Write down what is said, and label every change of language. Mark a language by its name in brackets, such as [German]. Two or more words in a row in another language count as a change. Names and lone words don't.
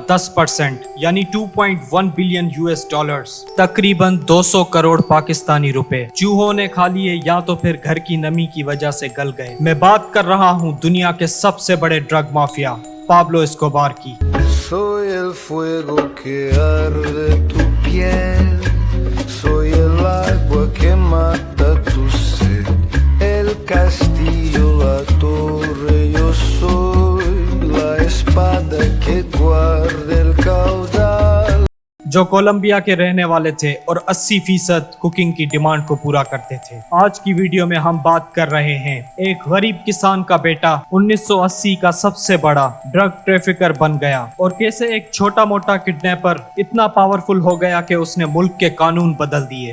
[Urdu] 10% یعنی 2.1 بلین $، تقریباً 200 کروڑ پاکستانی روپے چوہوں نے کھا لیے یا تو پھر گھر کی نمی کی وجہ سے گل گئے۔ میں بات کر رہا ہوں دنیا کے سب سے بڑے [English] drug mafia [Urdu] پابلو اسکوبار کی۔ [Spanish] Soy el fuego que arde tu piel, soy el agua que mata tu sed, el castillo, la torre, yo soy la espada que guarda el caudal۔ [Urdu] جو کولمبیا کے رہنے والے تھے اور 80% کوکنگ کی ڈیمانڈ کو پورا کرتے تھے۔ آج کی ویڈیو میں ہم بات کر رہے ہیں ایک غریب کسان کا بیٹا 1980 کا سب سے بڑا [English] drug trafficker [Urdu] بن گیا اور کیسے ایک چھوٹا موٹا کڈنیپر اتنا پاورفل ہو گیا کہ اس نے ملک کے قانون بدل دیے۔